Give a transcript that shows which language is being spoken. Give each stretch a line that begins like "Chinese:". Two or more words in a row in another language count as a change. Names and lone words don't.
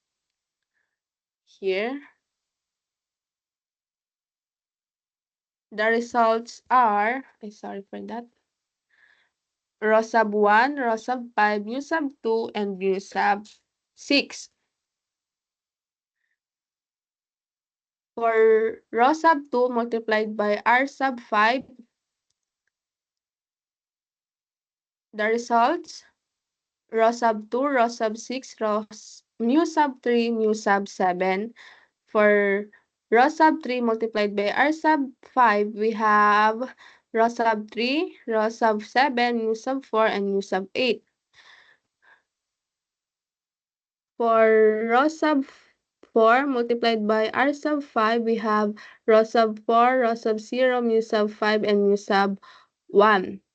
English: Here, the results are, sorry for that, row sub 1, row sub 5, mu sub 2, and mu sub 6. For row sub 2 multiplied by R sub 5, the results, row sub 2, row sub 6, mu sub 3, mu sub 7. For row sub 3 multiplied by R sub 5, we have row sub 3, row sub 7, mu sub 4, and mu sub 8. For row sub 4 multiplied by R sub 5, we have row sub 4, row sub 0, mu sub 5, and mu sub 1.